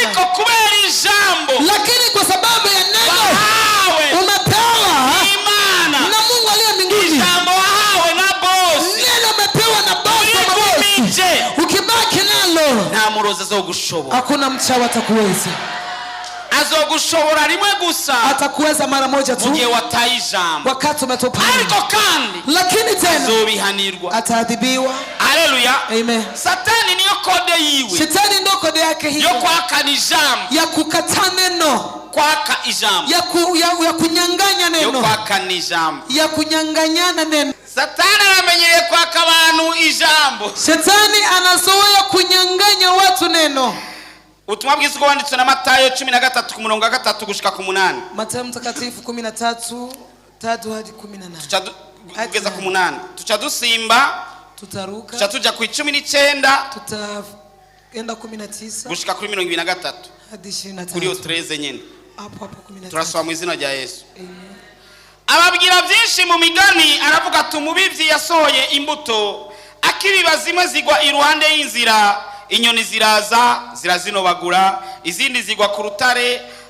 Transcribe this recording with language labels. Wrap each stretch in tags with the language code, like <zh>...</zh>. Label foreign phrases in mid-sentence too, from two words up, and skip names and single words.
<rn>ariko kubera ijambo</rn> <sw>lakini kwa sababu ya neno umepewa</sw> <rn>Imana</rn> <sw>na Mungu aliye mbinguni</sw> <rn>ijambo wahawe na bosi</rn> <sw>neno umepewa na bosi wa mabosi ukibaki nalo</sw> <rn>nta murozi azogushobora</rn> <sw>hakuna mchawi atakuweza</sw> <rn>azogushobora rimwe gusa</rn> <sw>atakuweza mara moja tu</sw> <rn>mugihe wataye ijambo</rn> <sw>wakati umetopa</sw> <rn>ariko kandi</rn> <sw>lakini tena</sw> <rn>azobihanirwa</rn> <sw>ataadhibiwa haleluya amen</sw> <rn>Satani niyo kode yiwe</rn> <sw>Shetani ndio kode yake hiyo</sw> <rn>yo kwakana ijambo</rn> <sw>ya kukataa neno</sw> <rn>kwaka ijambo</rn> <sw>ya kunyang'anya neno</sw> <rn>yo kwakana ijambo</rn> <sw>ya kunyang'anyana neno</sw> <rn>Satani aramenyereye kwaka abantu ijambo</rn> <sw>Shetani anazoea kunyang'anya watu neno</sw> <rn>ubutumwa bwiza uko wanditswe na Matayo 13 ku murongo wa 3 gushika ku 8</rn> <sw>Matayo mtakatifu 13:3 hadi 18</sw> <rn>kugeza ku 8 tuca dusimba</rn> <sw>tutaruka</sw> <rn>tuca tuja ku 19</rn> <sw>tutaenda 19</sw> <rn>gushika kuri 23</rn> <sw>hadi 23</sw> <rn>kuri 13 nyene</rn> <sw>hapo 19</sw> <rn>turasoma mu izina rya Yesu ababwira byinshi mu migani aravuga ati umubivyi yasohoye imbuto akibiba zimwe zigwa iruhande y'inzira inyoni ziraza zirazinobagura izindi zigwa ku rutare</rn>